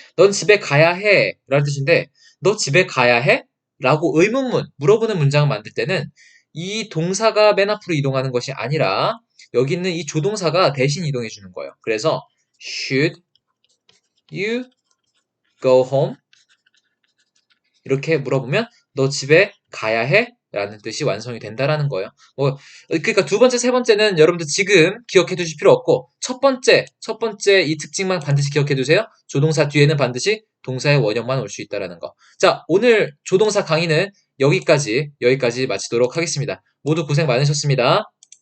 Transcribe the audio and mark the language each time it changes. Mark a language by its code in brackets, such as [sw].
[ko] 넌 집에 가야 해. 라는 뜻인데, 너 집에 가야 해? 라고 의문문, 물어보는 문장을 만들 때는 이 동사가 맨 앞으로 이동하는 것이 아니라 여기 있는 이 조동사가 대신 이동해 주는 거예요. 그래서 [en] should you go home? [ko] 이렇게 물어보면 너 집에 가야 해? 라는 뜻이 완성이 된다라는 거예요. 그러니까 두 번째, 세 번째는 여러분들 지금 기억해 두실 필요 없고, 첫 번째 이 특징만 반드시 기억해 두세요. 조동사 뒤에는 반드시 동사의 원형만 올 수 있다라는 거. 자, 오늘 조동사 강의는 여기까지 마치도록 하겠습니다. 모두 고생 많으셨습니다.